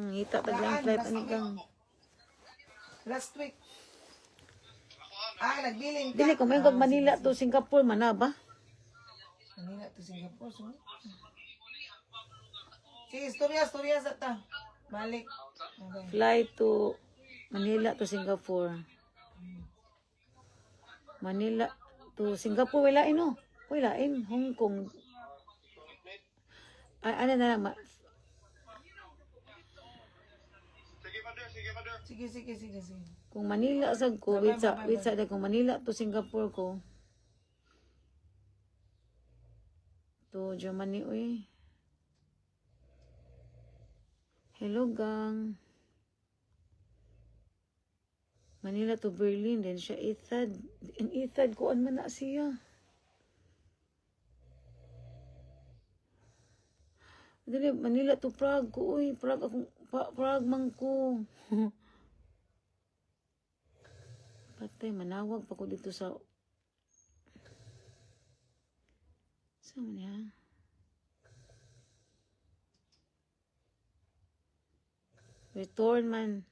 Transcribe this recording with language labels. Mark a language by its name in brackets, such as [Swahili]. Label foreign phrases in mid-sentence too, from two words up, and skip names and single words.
[Cebuano] Ngita tag lang flight ani gang. Last week. Nagbiling ka. Dili ko may Manila to Singapore man na ba? Manila to Singapore, so. Sige, storya sa ta. Balik. [English] Okay. Flight to Manila to Singapore. [Cebuano] Manila to Singapore wala no. Wala Hong Kong. Ay, ano na lang. Sige. Kung Manila sa ko, wait sa kung Manila to Singapore ko. [English] To Germany, uy. Hello, gang. [Cebuano] Manila to Berlin, then siya Ethad. In Ethad, kuan man na siya. Dili, Manila to Prague ko, uy. Prague man ko. [Filipino] Patay, manawag pa ko dito sa... Saan niya? [Cebuano] Return man.